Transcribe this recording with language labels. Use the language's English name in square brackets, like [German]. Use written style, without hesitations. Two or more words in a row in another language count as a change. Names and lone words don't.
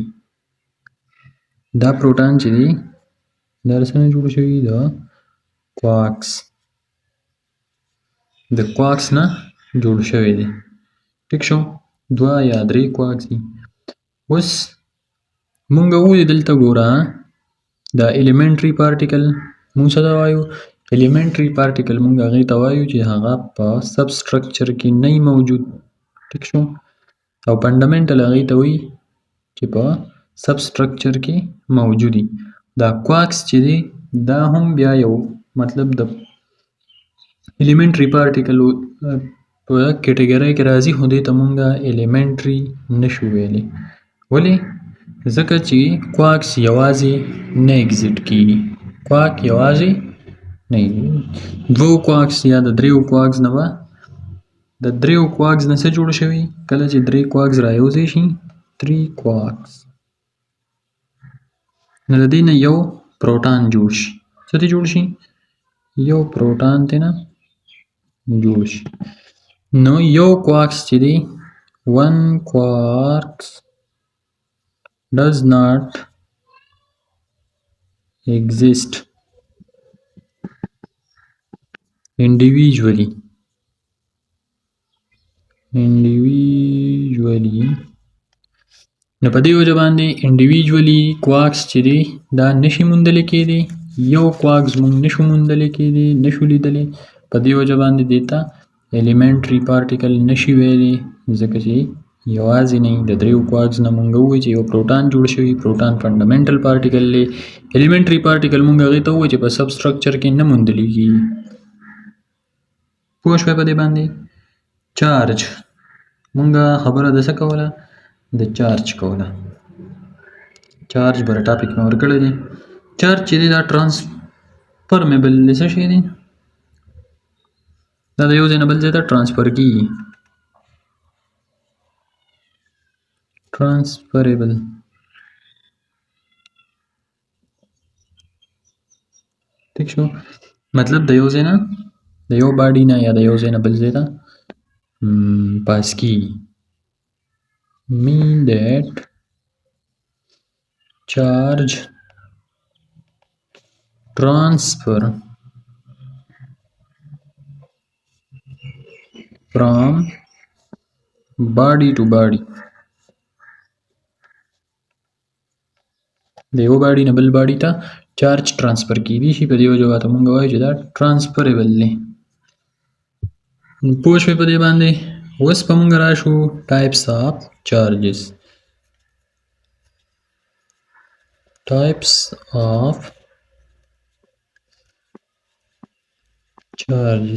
[Pashto] دا پروټان چې دی دا څه نه جوړ شوی؟ دا کوارکس، د کوارکس نه جوړ شوی دی. ټیک شو؟ دوه یا درې کوارکس دي. اوس مونږ ووایو دلته ګوره دا [English] elementary particle [Pashto] مونږ څه ته وایو؟ [English] elementary particle [Pashto] مونږ هغې ته وایو چې هغه په [English] sub structure [Pashto] کې نه موجود. ټیک شو؟ او فنډامنټل هغې ته وایي چې په [English] sub structure [Pashto] کې موجودي. دا کوارکس چې دی دا هم بیا یو مطلب د [English] elementary particle [Pashto] په کټګورۍ کې راځي، خو دې ته مونږه elementary نشو ویلی. ولې؟ ځکه چې کوارکس یوازې نه ایگزیټ کیږي. کوارک یوازې نه، دوو کوارکس یا د دریو کوارکس نه به د دریو کوارکس نه څه جوړ شوي؟ کله چې درې کوارکس را یوځای شي 3 کوارکس، نو د دې نه یو پروټان جوړ شي. څه ته جوړ شي؟ یو پروټان ته نه جوړ شي. نو یو کوارکس چې دی 1 [English] quarks does not exist individually. [Pashto] نو په دې وجه باندې انډیویژولي کوارکس چې دی دا نشي موندل کېدی. یو کوارکس مونږ نشو موندل کېدی، نشو لیدلی. په دې وجه باندې دې ته [English] elementary particle [Pashto] نشي ویلی، ځکه چې یوازې نه د دریو کوارکس نه مونږ ووایو چې یو پروټان جوړ شوي. پروټان [English] fundamental particle [Pashto] دی. [English] elementary particle [Pashto] مونږ هغې ته ووایو چې په [English] sub structure [Pashto] کې نه موندل کېږي. پوه شوی په دې باندې؟ چارج مونږه خبره د څه کوله؟ د چارج کوله. چارج بر ټاپک مې ورکړی دی. چارج چې دی دا ټرانسفرمیبل دی. څه شی دی؟ دا د یو ځای نه بل ځای ته ټرانسفر کېږي. ټرانسفریبل ٹھیک شو؟ مطلب د یو ځای نه د یو باډي نه یا د یو ځای نه بل ځای ته پاس کېږي. [English] mean that charge transfer from body to body [Pashto] د یو باډي نه بل باډي ته چارج ترانسفر کیدی شي په دې وجه ورته مونږ وایو چې دا ترانسفریبل دی. پوه شوې په دې باندې. اوس به مونږ راشو [English] types of charges. types of charges.